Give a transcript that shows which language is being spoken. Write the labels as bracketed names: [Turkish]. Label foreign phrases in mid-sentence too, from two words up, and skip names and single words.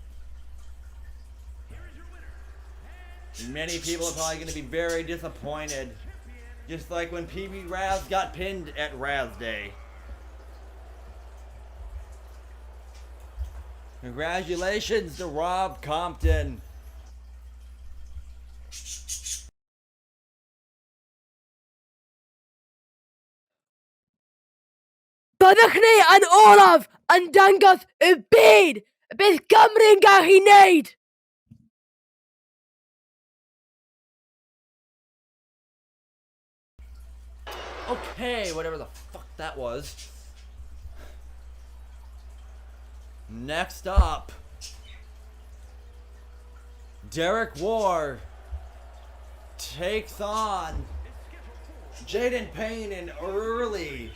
[English] Many people are probably going to be very disappointed. Just like when PB Raz got pinned at Raz Day. Congratulations to Rob Compton. [Welsh] Byddwch ni yn olaf yn dangos y byd beth Gymru'n gallu neud. [English] Okay, whatever the fuck that was. Next up, Derik War takes on Jayden Payne in early.